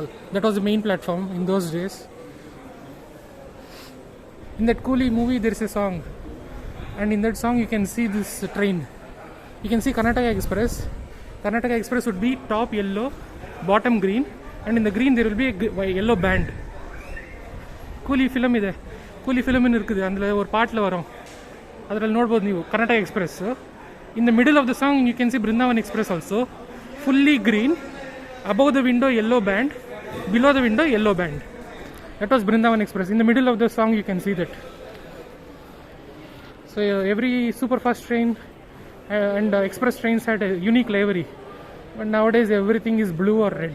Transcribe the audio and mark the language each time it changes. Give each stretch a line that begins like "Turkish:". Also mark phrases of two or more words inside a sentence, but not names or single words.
English: That was the main platform in those days. In that Coolie movie there is a song, and in that song you can see this train. You can see Karnataka Express. Karnataka Express would be top yellow, bottom green, and in the green there will be a yellow band.
Tamil: Coolie film ಇದೆ, Coolie film இருக்குது, அதில் ஒரு பாட்டில் வரும், அதில்
Kannada: ನೋಡ್ಬೋದು ನೀವು
Tamil: Karnataka Express.
English: In the middle of the song you can see Brindavan Express also, fully green, above the window yellow band, below the window yellow band. That was Brindavan Express. In the middle of the song you can see that. So every super fast train and express trains had a unique livery, but nowadays everything is blue or red.